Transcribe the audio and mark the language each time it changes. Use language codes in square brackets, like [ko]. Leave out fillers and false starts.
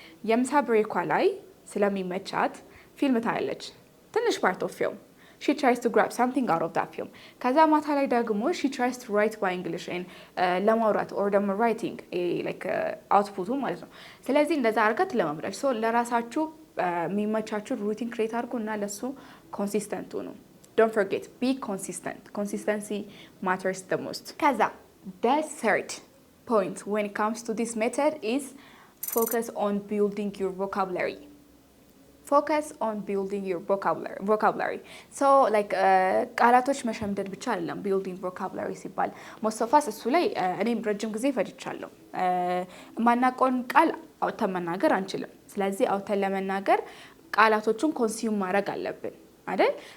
[am] የምሳ ብሬኳ ላይ ስለሚመቻት ፊልም ታያለች፣ ትንሽ ፓርት ኦፍ ፊልም [en] she tries to grab something out of that film። [am] ከዛ ማታ ላይ ደግሞ [en] she tries to write by English [am] and ለማውራት or ደግሞ [en] writing like output [am] ማለት ነው። ስለዚህ እንደዛ አድርጋ ትለማምዳለች። [en] so [am] ለራሳችሁ የሚመቻችሁ ሩቲን ክሬት አድርጉ እና ለሱ ኮንሲስተንት ሁኑ። [en] don't forget be consistent. consistency matters the most። ከዛ the third point when it comes to this method is focus on building your vocabulary. focus on building your vocabulary so like [am] ቃላቶች መሸምደድ ብቻ አይደለም [en] building vocabulary [am] ሲባል [en] most of us [am] እሱ ላይ እኔም ረጅም ጊዜ ፈጅቻለሁ። ማናቆን ቃል አውጥተን መናገር አንችልም። ስለዚህ አውጥተን ለመናገር ቃላቶቹን ኮንሱም ማድረግ አለብን አይደል?